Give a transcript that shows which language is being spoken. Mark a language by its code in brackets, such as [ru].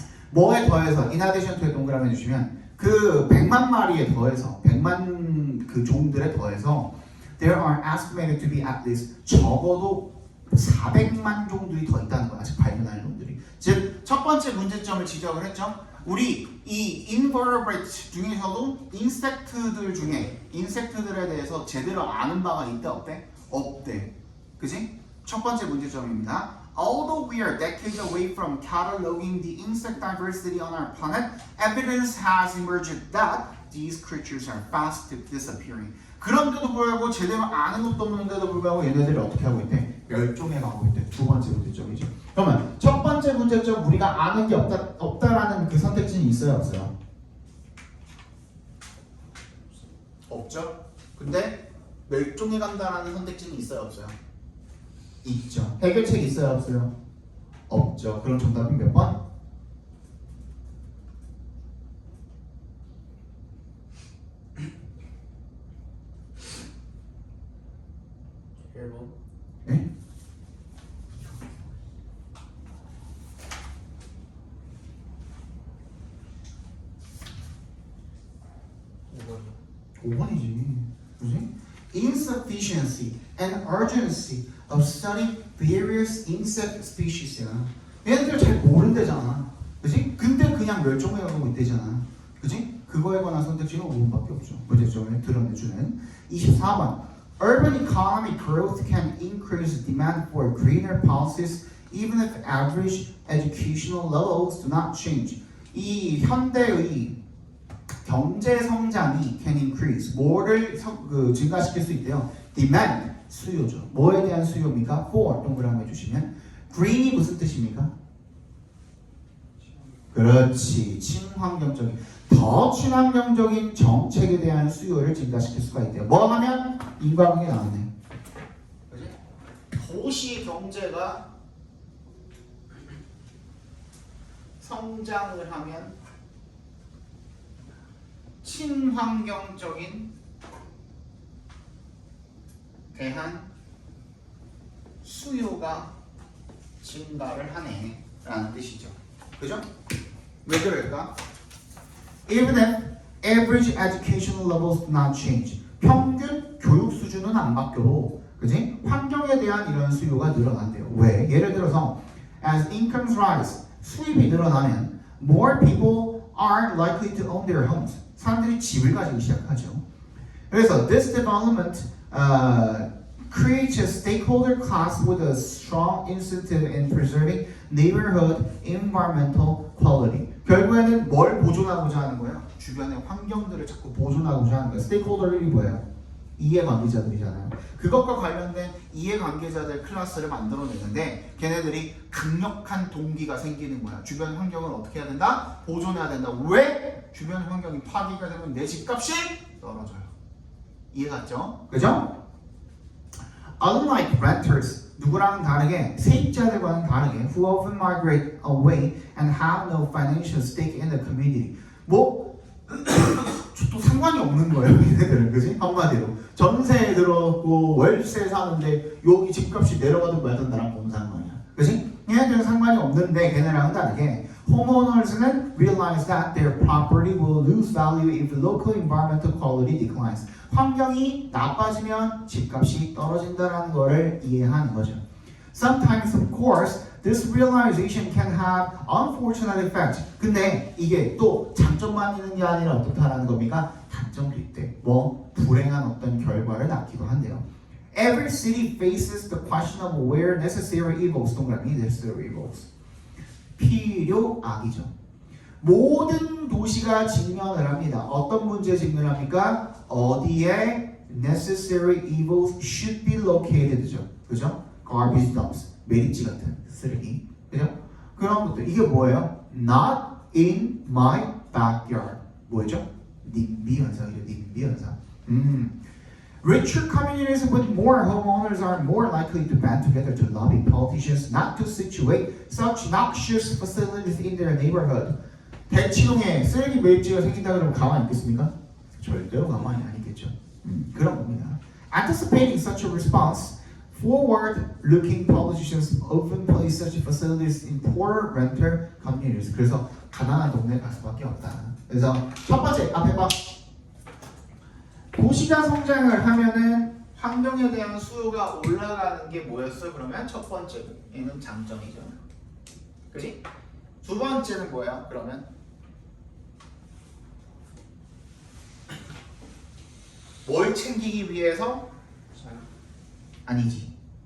[ko] 뭐에 더해서 [en] in addition to [ko] 에 동그라미 해주시면 그 100만 마리에 더해서 100만 그 종들에 더해서 [en] there are estimated to be at least [ko] 적어도 400만 종들이 더 있다는 거야. 아직 발견할 놈들이. 즉 첫 번째 문제점을 지적을 했죠. 우리 이 invertebrate 중에서도 인섹트들 중에 인섹트들에 대해서 제대로 아는 바가 있다 없대? 없대. 그지? 첫 번째 문제점입니다. [en] Although we are decades away from cataloging the insect diversity on our planet, evidence has emerged that these creatures are fast disappearing. [ko] 그런데도 불구하고 제대로 아는 것도 없는데도 불구하고 얘네들이 어떻게 하고 있대? 멸종해 가고 있대. 두 번째 문제점이죠. 그러면 첫 번째 문제점 우리가 아는 게 없다라는 그 선택지는 있어요, 없어요? 없죠. 근데 멸종해 간다라는 선택지는 있어요, 없어요? 있죠. 해결책이 있어요, 없어요? 없죠. 그럼 정답은 몇 번? 1번. 네? 번 5번이지. 그지? [en] Insufficiency and urgency of studying various insect species야. [ko] 얘네들 잘 모른대잖아. 그지? 근데 그냥 멸종해가고 있대잖아. 그지? 그거에 관한 선택지는 5번밖에 없죠. 문제점을 드러내주는 24번. [en] Urban economic growth can increase demand for greener policies even if average educational levels do not change. [ko] 이 현대의 경제 성장이 [en] can increase [ko] 뭐를 증가시킬 수 있대요. demand 수요죠. 뭐에 대한 수요입니까? for 동그라미 해주시면 green이 무슨 뜻입니까? 그렇지. 친환경적인 더 친환경적인 정책에 대한 수요를 증가시킬 수가 있대요. 뭐 하면 인과관계 나왔네. 그지? 도시 경제가 성장을 하면 친환경적인 대한 수요가 증가를 하네 라는 뜻이죠. 그죠? 왜 그럴까? [en] Even if average educational levels do not change. [ko] 평균 교육 수준은 안 바뀌어도 그지? 환경에 대한 이런 수요가 늘어난대요. 왜? [en] 예를 들어서 as incomes rise [ko] 수입이 늘어나면 [en] more people are likely to own their homes. [ko] 사람들이 집을 가지기 시작하죠. [en] 그래서 this development creates a stakeholder class with a strong incentive in preserving neighborhood environmental quality. [ko] 결국에는 뭘 보존하고자 하는 거예요? 주변의 환경들을 자꾸 보존하고자 하는 거예요. 스테이크홀더들이 뭐예요? 이해관계자들이잖아요. 그것과 관련된 이해관계자들 클래스를 만들어내는데 걔네들이 강력한 동기가 생기는 거야. 주변 환경을 어떻게 해야 된다? 보존해야 된다. 왜? 주변 환경이 파괴가 되면 내 집값이 떨어져요. 이해갔죠? 그죠? [en] Unlike renters, [ko] 누구랑은 다르게 세입자들과는 다르게 [en] who often migrate away and have no financial stake in the community. [ko] 뭐 또 상관이 없는 거예요, 얘네들은. 그지? 한마디로 전세에 들어오고 월세 사는데 여기 집값이 내려가든 말든 나랑 뭔 상관이야. 그지? 얘네들은 상관이 없는데 걔네랑은 다르게 [en] homeowners는 realize that their property will lose value if local environmental quality declines. [ko] 환경이 나빠지면 집값이 떨어진다는 거를 이해하는 거죠. [en] Sometimes, of course, this realization can have unfortunate effects. [ko] 근데 이게 또 장점만 있는 게 아니라 어떻다라는 겁니까? 단점도 있대. 뭐 불행한 어떤 결과를 낳기도 한대요. [en] Every city faces the question of where necessary evils 동그라미 necessary evils. [ko] 필요악이죠. 모든 도시가 직면을 합니다. 어떤 문제에 직면합니까? [en] 어디에 necessary evils should be located죠. [ko] 그죠? garbage dumps, 매립지 같은 쓰레기. 그죠? 그런 것들. 이게 뭐예요? [en] Not in my backyard. [ko] 뭐죠? 님비 현상이죠. 님비 현상. [en] Richer communities with more homeowners are more likely to band together to lobby politicians not to situate such noxious facilities in their neighborhood. [ko] 대치동에 쓰레기 매립지가 생긴다 그러면 가만히 있겠습니까? 절대로 가만히 안 있겠죠. 그런 겁니다. [en] Anticipating such a response, forward-looking politicians often place such facilities in poorer renter communities. [ko] 그래서 가난한 동네에 갈 수밖에 없다. 그래서 첫 번째 앞에 봐. 도시가 성장을 하면은 환경에 대한 수요가 올라가는 게 뭐였어? 그러면 첫 번째는 장점이죠. 그지? 두 번째는 뭐야? 그러면 뭘 챙기기 위해서? 아니지.